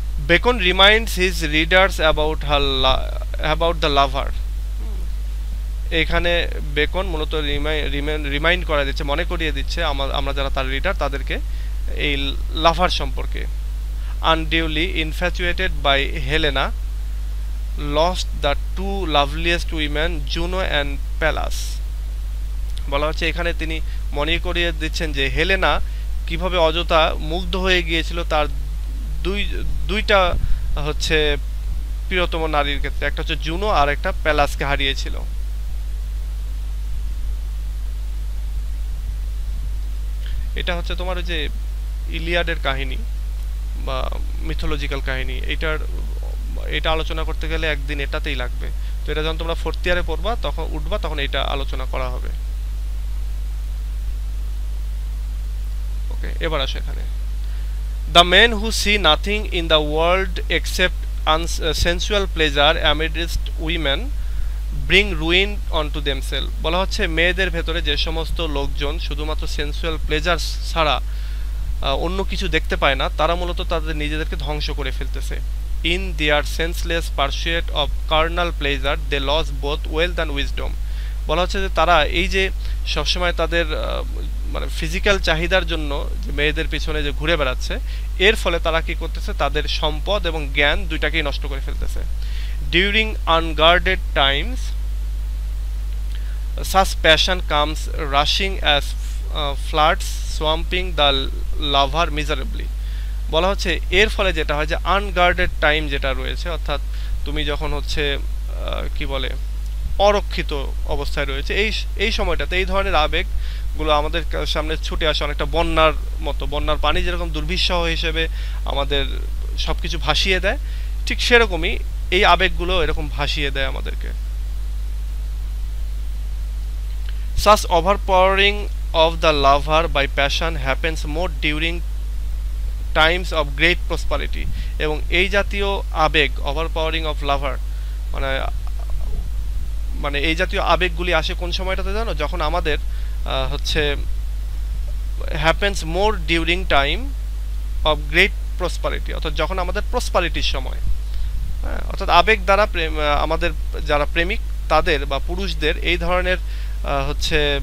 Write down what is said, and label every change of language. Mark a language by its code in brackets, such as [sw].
[en] Bacon reminds his readers about the lover. [bn] এখানে beacon মূলত remind করা দিচ্ছে, মনে করিয়ে দিচ্ছে আমরা যারা তার রিডার তাদেরকে এই লাভার সম্পর্কে। [en] Unduly infatuated by Helena lost the two loveliest women, Juno and Pallas। [bn] বলা হচ্ছে এখানে তিনি মনে করিয়ে দিচ্ছেন যে হেলেনা কিভাবে অযথা মুগ্ধ হয়ে গিয়েছিল তার দুইটা হচ্ছে প্রিয়তম নারীর ক্ষেত্রে, একটা হচ্ছে জুনো আর একটা প্যালাসকে হারিয়েছিল। এটা হচ্ছে তোমার ওই যে ইলিয়াডের কাহিনী বা মিথোলজিক্যাল কাহিনী, এটা আলোচনা করতে গেলে একদিন এটাতেই লাগবে। তো এটা যখন তোমরা 4th ইয়ারে পড়বা তখন এটা আলোচনা করা হবে। [en] okay, [bn] এবার আসো এখানে। [en] The men who see nothing in the world except sensual pleasure amidst women bring ruin on to themself. [bn] বলা হচ্ছে মেয়েদের ভেতরে যে সমস্ত লোকজন শুধুমাত্র সেন্সুয়াল প্লেজার ছাড়া অন্য কিছু দেখতে পায় না, তারা মূলত তাদের নিজেদেরকে ধ্বংস করে ফেলতেছে। [en] In their senseless pursuit of carnal pleasure they lost both wealth and wisdom। [bn] বলা হচ্ছে যে তারা এই যে সবসময় তাদের মানে ফিজিক্যাল চাহিদার জন্য যে মেয়েদের পিছনে যে ঘুরে বেড়াচ্ছে, এর ফলে তারা কি করতেছে, তাদের সম্পদ এবং জ্ঞান দুইটাকেই নষ্ট করে ফেলতেছে। [en] During unguarded times such passion comes rushing as floods swamping the lover miserably। [bn] বলা হচ্ছে এর ফলে যেটা হয় যে আনগার্ডেড টাইম যেটা রয়েছে, অর্থাৎ তুমি যখন হচ্ছে কি বলে অরক্ষিত অবস্থায় রয়েছে, এই সময়টাতে এই ধরনের আবেগগুলো আমাদের সামনে ছুটে আসে অনেকটা বন্যার মতো। বন্যার পানি যেরকম দুর্বিষহ হিসেবে আমাদের সব কিছু ভাসিয়ে দেয়, ঠিক সেরকমই এই আবেগগুলো এরকম ভাসিয়ে দেয় আমাদেরকে। [en] Such overpowering of the lover by passion happens more during times of great prosperity। [bn] এবং এই জাতীয় আবেগ [en] overpowering of lover [bn] মানে এই জাতীয় আবেগগুলি আসে কোন সময়টাতে জানো, যখন আমাদের হচ্ছে [en] happens more during time of great prosperity, [bn] অর্থাৎ যখন আমাদের প্রসপারিটির সময়, হ্যাঁ, অর্থাৎ আবেগ দ্বারা আমাদের যারা প্রেমিক তাদের বা পুরুষদের এই ধরনের হচ্ছে